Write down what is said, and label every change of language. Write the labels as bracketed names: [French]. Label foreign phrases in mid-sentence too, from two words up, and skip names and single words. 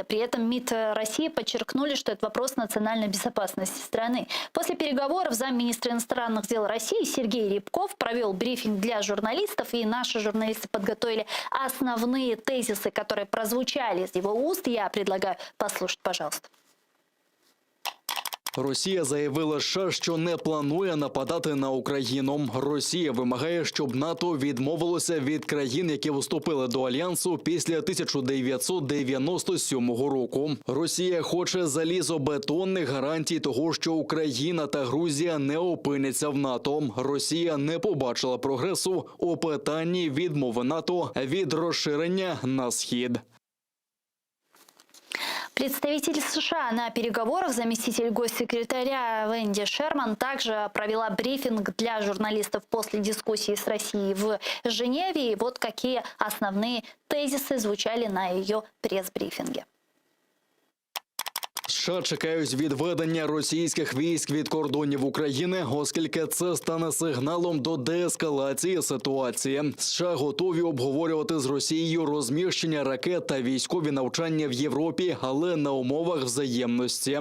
[Russian] При этом МИД России подчеркнули, что это вопрос национальной безопасности страны. После переговоров замминистра иностранных дел России Сергей Рябков провел брифинг для журналистов, и наши журналисты подготовили основные тезисы, которые прозвучали из его уст. Я предлагаю послушать, пожалуйста. [Ukrainian] Росія заявила США, що не планує нападати на Україну. Росія вимагає, щоб НАТО відмовилося від країн, які вступили до Альянсу після 1997 року. Росія хоче залізобетонних гарантій того, що Україна та Грузія не опиняться в НАТО. Росія не побачила прогресу у питанні відмови НАТО від розширення на схід. [Russian] Представитель США на переговорах, заместитель госсекретаря Венди Шерман, также провела брифинг для журналистов после дискуссии с Россией в Женеве. И вот какие основные тезисы звучали на ее пресс-брифинге. [Ukrainian] США чекають відведення російських військ від кордонів України, оскільки це стане сигналом до деескалації ситуації. США готові обговорювати з Росією розміщення ракет та військові навчання в Європі, але на умовах взаємності.